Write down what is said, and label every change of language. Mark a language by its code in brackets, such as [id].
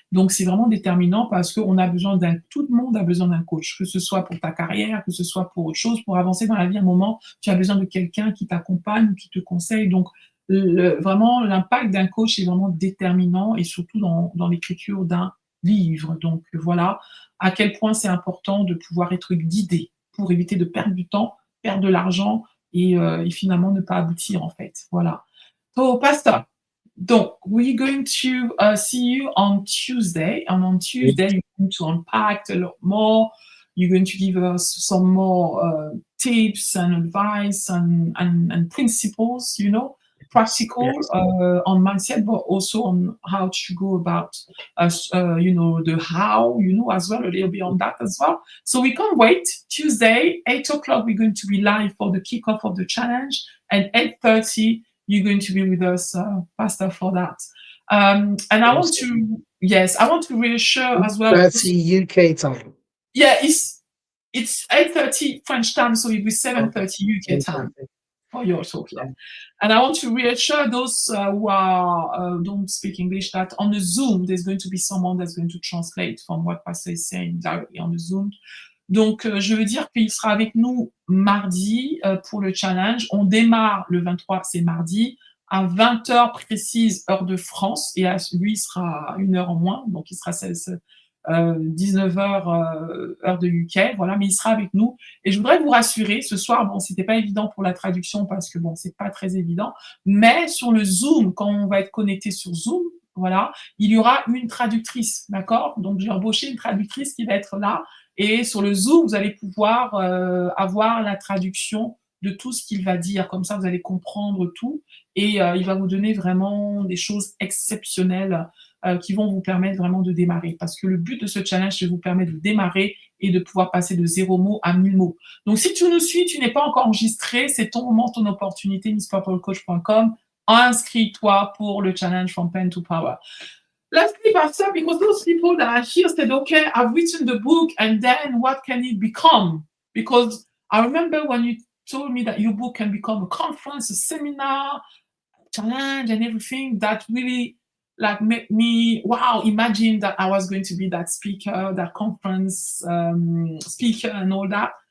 [fr] Donc, c'est vraiment déterminant parce qu'on a besoin tout le monde a besoin d'un coach, que ce soit pour ta carrière, que ce soit pour autre chose, pour avancer dans la vie. À un moment, tu as besoin de quelqu'un qui t'accompagne, qui te conseille. Donc, vraiment l'impact d'un coach est vraiment déterminant et surtout dans l'écriture d'un livre. Donc voilà à quel point c'est important de pouvoir être guidé pour éviter de perdre du temps, perdre de l'argent et finalement ne pas aboutir en fait. Voilà. [en] So, Pastor, donc we're going to see you on Tuesday, and on Tuesday you're going to unpack a lot more. You're going to give us some more tips and advice and principles, you know, practical Yes. on mindset, but also on how to go about, you know, the how, you know, as well, a little bit on that as well. So we can't wait. Tuesday, 8 o'clock, we're going to be live for the kickoff of the challenge, and 8:30, you're going to be with us, Pastor, for that. And I want Awesome. to, yes, I want to reassure as well. 30 UK time. Yeah, it's 8:30 French time, so it'll be 7:30 UK time Fantastic. for your talk, yeah. And I want to reassure those who don't speak English that on the Zoom, there's going to be someone that's going to translate from what Pastor is saying directly on the Zoom. [fr] Donc, je veux dire qu'il sera avec nous mardi pour le challenge. On démarre le 23, c'est mardi, à 20 heures précise, heure de France, et lui, il sera une heure en moins, donc il sera 19 heures heure de UK, voilà, mais il sera avec nous. Et je voudrais vous rassurer, ce soir, bon, c'était pas évident pour la traduction parce que bon, c'est pas très évident, mais sur le Zoom, quand on va être connecté sur Zoom, voilà, il y aura une traductrice, d'accord? Donc j'ai embauché une traductrice qui va être là, et sur le Zoom, vous allez pouvoir avoir la traduction de tout ce qu'il va dire. Comme ça, vous allez comprendre tout, et il va vous donner vraiment des choses exceptionnelles qui vont vous permettre vraiment de démarrer. Parce que le but de ce challenge, c'est de vous permettre de démarrer et de pouvoir passer de 0 mot à 1000 mots. Donc, si tu nous suis, tu n'es pas encore enregistré, c'est ton moment, ton opportunité, misspurplecoach.com. Inscris-toi pour le challenge From Pen to Power. [en] Lastly, Pastor, because those people that are here said, okay, I've written the book, and then what can it become? Because I remember when you told me that your book can become a conference, a seminar, challenge, and everything, that really like made me imagine that I was going to be that speaker, that conference speaker, and all that.